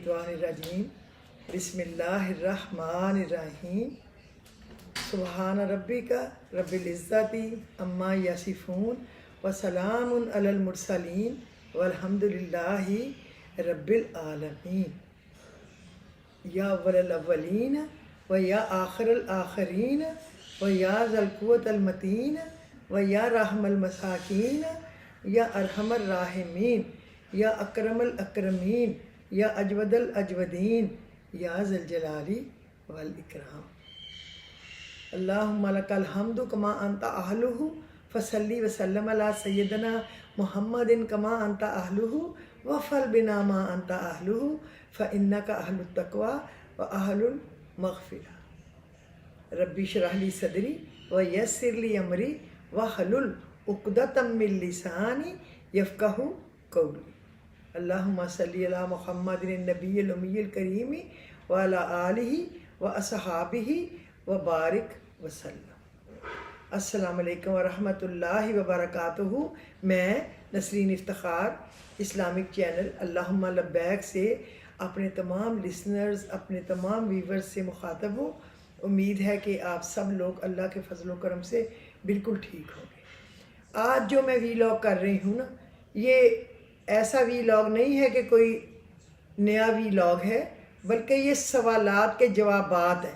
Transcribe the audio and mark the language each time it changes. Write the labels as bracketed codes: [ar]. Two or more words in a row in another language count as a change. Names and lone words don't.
[ar] من الشيطان الرجيم بسم الله الرحمن الرحيم سبحان ربك رب العزة عما يصفون وسلام على المرسلين والحمد لله رب العالمين. يا أول الأولين ويا آخر الآخرين ويا ذا القوة المتين ويا راحم المساكين يا أرحم الراحمين يا أكرم الأكرمين يا أجود الأجودين يا ذا الجلال والإكرام. اللهم لك الحمد كما أنت أهله فصل وسلم على سيدنا محمد كما أنت أهله وافعل بنا ما أنت أهله فإنك أهل التقوى وأهل المغفرة. رب اشرح لي صدري ويسر لي أمري واحلل عقدة من لساني يفقهوا قولي. اللهم صل على محمد النبي الأمي الكريم وعلى آله وأصحابه وبارك وسلم. السلام عليكم ورحمة الله وبركاته. [ur] میں نسرین افتخار اسلامک چینل اللهم لبيك سے اپنے تمام لسنرز، اپنے تمام ویورز سے مخاطب ہوں. امید ہے کہ آپ سب لوگ اللہ کے فضل و کرم سے بالکل ٹھیک ہوں گے. آج جو میں ولاگ کر رہی ہوں نا، یہ ایسا ولاگ نہیں ہے کہ کوئی نیا ولاگ ہے، بلکہ یہ سوالات کے جوابات ہیں.